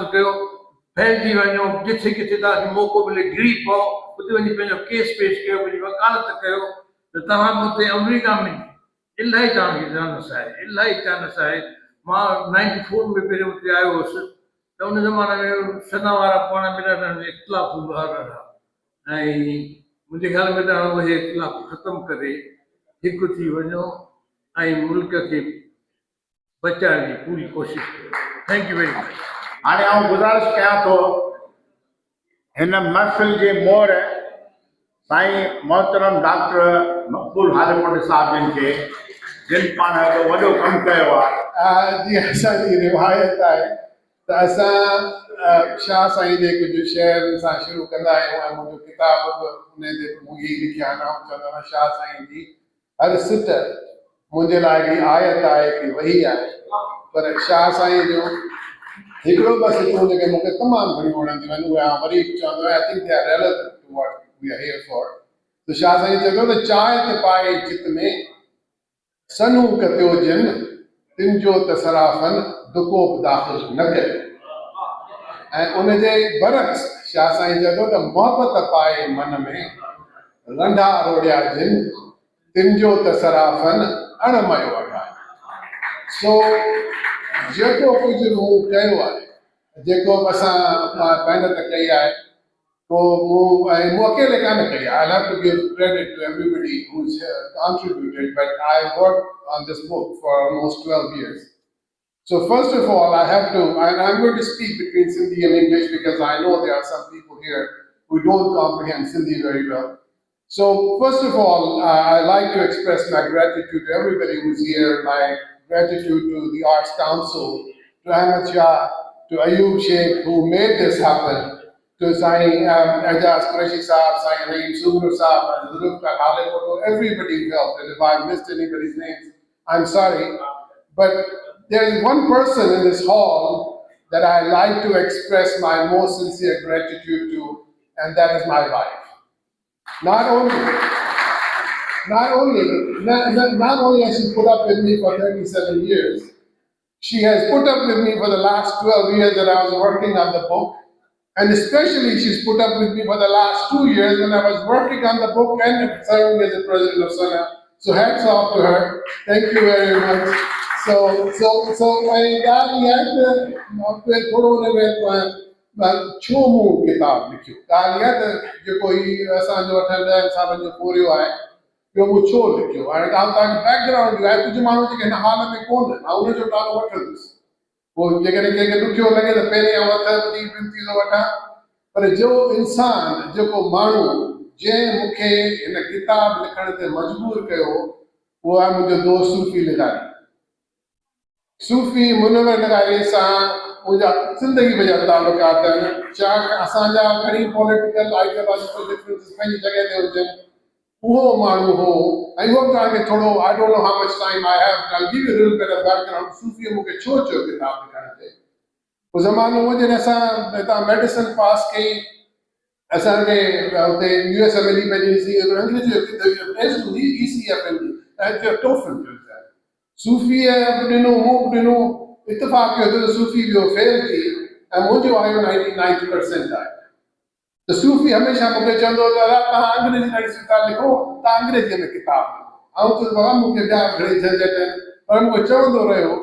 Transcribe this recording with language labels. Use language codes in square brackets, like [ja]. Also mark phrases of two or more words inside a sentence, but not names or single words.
[sd] कयो फैलिजी वञो जिथे किथे तव्हांखे मौक़ो मिले घिरी पओ उते वञी पंहिंजो केस पेश कयो पंहिंजी वकालत कयो त तव्हां बि उते अमरीका में इलाही तव्हांखे चांस आहे मां 94 में पहिरियों उते आयो हुउसि त उन ज़माने में सना वारा पाण में ॾाढा इख़्तिलाफ़ हूंदा हुआ ऐं मुंहिंजे ख़्याल में तव्हां उहे इख़्तिलाफ़ ख़तमु करे हिकु थी वञो ऐं मुल्क खे बचाइण जी पूरी कोशिशि कयो [en] thank you very much [sd] हाणे आउं गुज़ारिश कयां थो हिन महफ़िल जे मोहर साईं मोहतरम डॉक्टर मक़बूल हालिमोट साहिबनि खे जिन पाण एॾो वॾो कमु कयो आहे जीअं असांजी रिवायत आहे त असां शाह साईं जे कुझु शेयरनि सां शुरू कंदा आहियूं ऐं मुंहिंजो किताब बि हुन ते मूं ई लिखिया आहिनि ऐं चवंदो आहियां शाह साईं जी हर सिट मुंहिंजे लाइ हिकिड़ी आयत आहे कि वही आहे पर शाह साईं जो हिकिड़ो ॿ सिटूं जेके मूंखे तमामु घणियूं वणंदियूं आहिनि उहे आउं वरी चवंदो आहियां [en] I think they are relevant to what we are here for [sd] त शाह साईं चवंदो त चांहि ते पाए चित में सनू कतियो जिन तिन जो त सराफ़न दुको बि दाख़िल न करे ऐं उनजे बरक्स शाह साईं चवंदो त मोहबत पाए मन में रंढा रोड़िया जिन तिन जो त सराफ़न अणमयो अॻाए सो जेको कुझु मूं कयो आहे जेको असां महिनत कई आहे मूं अकेले कान कई आहे [en] I have to give credit to everybody who's contributed but I worked on this book for almost 12 years. So first of all, I have to, and I'm going to speak between Sindhi and English because I know there are some people here who don't comprehend Sindhi very well. So first of all, I like to express my gratitude to everybody who's here, my gratitude to the Arts Council, to Ahmed Shah, to Ayub Sheikh who made this happen, to Sain Ajaz Qureshi Saab, Sain Reem Subru Saab, Zulufkar Halepoto, everybody who helped. And if I missed anybody's names, I'm sorry. But there is one person in this hall that I like to express my most sincere gratitude to, and that is my wife. Not only has she put up with me for 37 years, she has put up with me for the last 12 years that I was working on the book, and especially she's put up with me for the last 2 years when I was working on the book and serving as the president of SANA. So hats off to her. Thank you very much. So I got the [sd] थोड़ो में छो मूं किताब लिखियो ॻाल्हि इहा त जेको ही असांजो 8-10 सालनि जो पूरियो आहे ॿियो मूं छो लिखियो हाणे तव्हांखे बैकग्राउंड ॾियो आहे कुझु माण्हू जेके हिन हाल में कोन आहिनि मां उनजो नालो वठंदुसि पोइ जेकॾहिं कंहिंखे ॾुखियो लॻे त पहिरियों हथ ॿुधी विनती थो वठां पर जो इंसान जेको माण्हू जंहिं मूंखे हिन किताब लिखण ते मजबूर कयो उहो आहे मुंहिंजो दोस्त सूफ़ी लिगारी सूफ़ी मुनवर लिगारी सां मुंहिंजा ज़िंदगी जा तालुकात आहिनि चाहे असांजा घणी [en] political ideological differences [sd] पंहिंजी जॻह ते हुजनि उहो माण्हू हो ऐं उहो तव्हांखे थोरो [en] I don't know how much time I have I give you a little bit of background सूफ़ीअ [sd] मूंखे छो चयो किताब लिखण ते उहो ज़मानो हुओ जॾहिं असां हितां मेडिसिन पास कई असांखे हुते USMLE में ॾिसी अंग्रेजी जो टेस्ट हूंदी ECFL जी ऐं टोफल सूफ़ीअ बि ॾिनो मूं बि ॾिनो इतफ़ाक़ कयो त सूफ़ी जो फेल थी ऐं मुंहिंजो आयो 99% आहे त सूफ़ी हमेशह मूंखे चवंदो हो दादा तव्हां अंग्रेजी ॾाढी सुठा लिखो तव्हां अंग्रेजीअ में किताब लिखो ऐं चयो बाबा मूंखे ॿिया घणी झंझट आहिनि पर मूंखे चवंदो रहियो